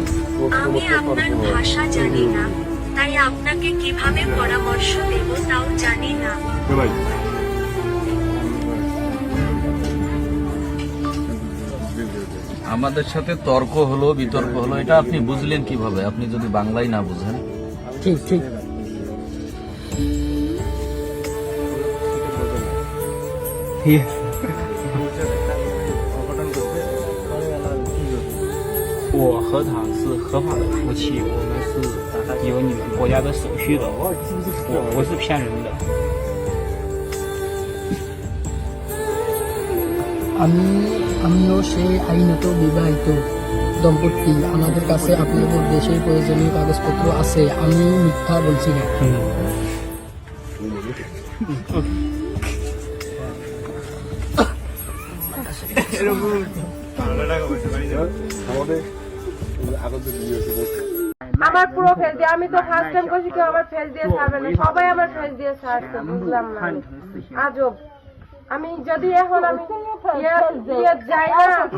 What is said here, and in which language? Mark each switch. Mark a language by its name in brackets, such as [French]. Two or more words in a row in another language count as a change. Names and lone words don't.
[Bangla] আমি আপনার ভাষা জানি না, তাই আপনাকে কিভাবে পরামর্শ দেব তাও জানি না। আমাদের সাথে তর্ক হলো বিতর্ক হলো এটা আপনি বুঝলেন কিভাবে আপনি যদি বাংলায় না বুঝেন ঠিক ঠিক [Chinese] 我和他是合法的夫妻，我们是有你们国家的手续的，我不是骗人的。 [Bangla] আমিও সেই আইনত বিবাহিত দম্পতি আমাদের কাছে আপনাদের দেশে প্রয়োজনীয় কাগজপত্র আছে আমি মিথ্যা বলছি না আমার পুরো ফেস দিয়ে আমি তো [English] first time [Bangla] করছি কেউ আমার ফেস দিয়ে ছাড়বে না সবাই আমার ফেস দিয়ে ছাড়ছে বুঝলাম না আজব আমি যদি এখন আমি যাই না